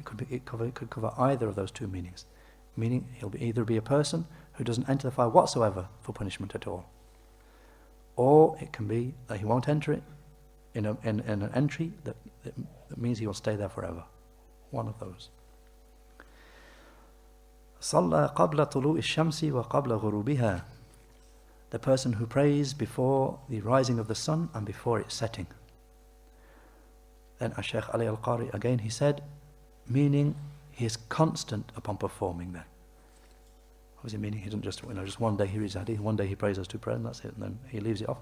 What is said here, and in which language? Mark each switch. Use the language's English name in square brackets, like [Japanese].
[English] It could cover either of those two meanings. Meaning he'll either be a person who doesn't enter the fire whatsoever for punishment at all, or it can be that he won't enter it in an entry that means he will stay there forever. One of those. [Arabic] صلى قبل طلوع الشمس وقبل غروبها. [English] The person who prays before the rising of the sun and before its setting. Then Shaykh Ali al-Qari again, he said, meaning he is constant upon performing them. Obviously meaning he doesn't just one day he reads hadith, one day he prays those 2 prayers and that's it, and then he leaves it off.